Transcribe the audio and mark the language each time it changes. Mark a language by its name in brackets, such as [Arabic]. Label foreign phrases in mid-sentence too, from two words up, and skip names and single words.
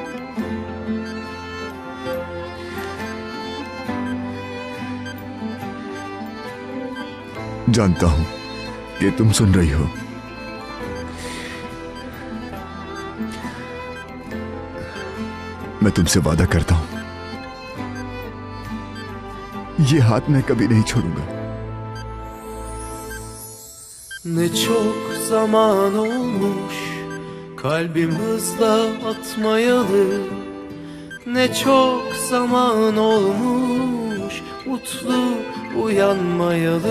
[Hindi] जानता हूं कि तुम सुन रही हो। मैं तुमसे वादा करता हूं, ये हाथ मैं कभी नहीं छोड़ूंगा। [Turkish] Ne çok zaman olmuş kalbim hızla atmayalı. Ne çok zaman olmuş mutlu uyanmayalı.